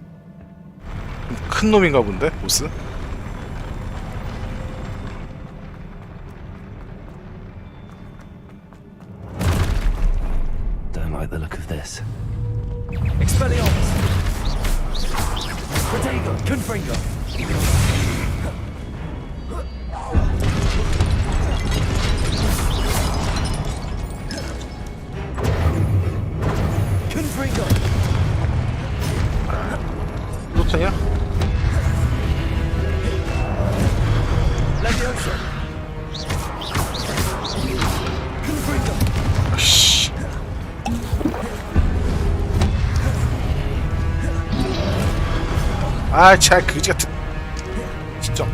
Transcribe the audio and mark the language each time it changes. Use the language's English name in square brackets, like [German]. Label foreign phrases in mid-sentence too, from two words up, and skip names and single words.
[Korean] 큰 놈인가 본데, 보스? [English] Don't like the look of this. [Latin] Expelliarmus! Protego! Confringo! Confringo! [Korean] 노트냐? [Latin] Leviosa! Confringo! [Korean] 아씨. 아, 참 그지 같은.